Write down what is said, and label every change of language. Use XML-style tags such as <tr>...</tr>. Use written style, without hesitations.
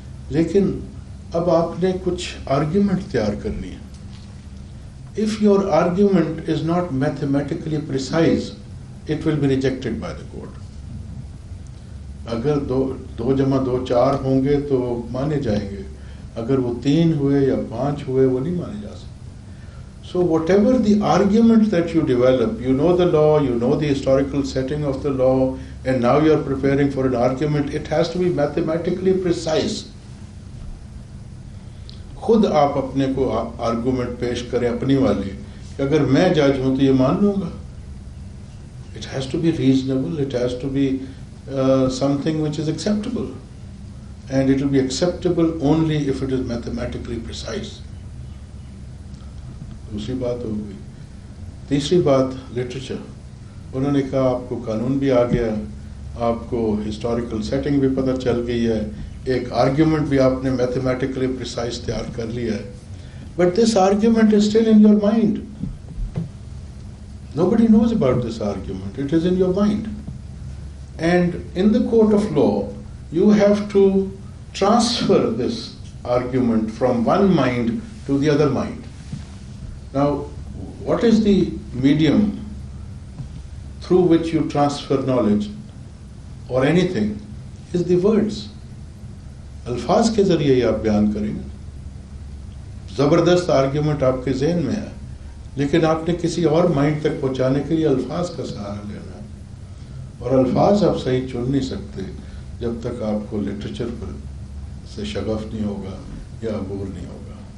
<ur>لیکن اب آپ نے کچھ آرگیومنٹ تیار کرنی ہے.</ur> <en>If your argument is not mathematically precise, it will be rejected by the court.</en> <ur>اگر دو جمع دو چار ہوں گے تو مانے جائیں گے، اگر وہ 3 ہوئے یا 5 ہوئے وہ نہیں مانے جا سکتے.</ur> <en>So whatever the argument that you develop, you know the law, you know the historical setting of the law, and now you are preparing for an argument, it has to be mathematically precise.</en> <ur>خود آپ اپنے کو argument پیش کریں اپنی والی کہ اگر میں جج ہوں تو یہ مان لوں گا.</ur> <en>It has to be reasonable, it has to be something which is acceptable, and it will be acceptable only if it is mathematically precise.</en> <ur>دوسری بات ہو گئی. تیسری بات لٹریچر. انہوں نے کہا آپ کو قانون بھی آ گیا، آپ کو ہسٹوریکل سیٹنگ بھی پتہ چل گئی ہے، ایک آرگیومنٹ بھی آپ نے میتھمیٹیکلی پریسائز تیار کر لیا ہے.</ur> <en>But this argument is still in your mind. Nobody knows about this argument. It is in your mind. And in the court of law, you have to transfer this argument from one mind to the other mind. Now, what is the medium through which you transfer knowledge or anything? Is the words.</en> <ur>الفاظ کے ذریعے ہی آپ بیان کریں گے. زبردست argument آپ کے ذہن میں ہے، لیکن آپ نے کسی اور مائنڈ تک پہنچانے کے لیے الفاظ کا سہارا لینا ہے، اور الفاظ آپ صحیح چن نہیں سکتے جب تک آپ کو لٹریچر پر سے شغف نہیں ہوگا یا عبور نہیں ہوگا.</ur>